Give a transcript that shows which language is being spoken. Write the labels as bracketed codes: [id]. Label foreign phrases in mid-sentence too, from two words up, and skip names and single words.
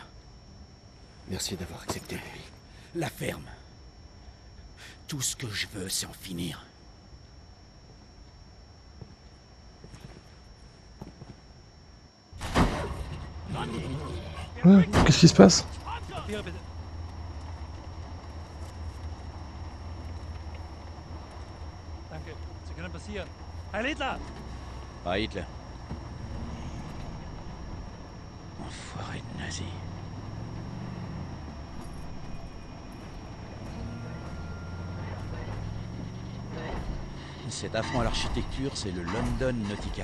[fr] Merci d'avoir accepté. La ferme. Tout ce que je veux, c'est en finir. Ouais, qu'est-ce qui se passe? [de] Danke. Sie können passieren. Heil Hitler! [fr] Pas Hitler. Enfoiré de nazi. Cet affront à l'architecture, c'est le London Nautica.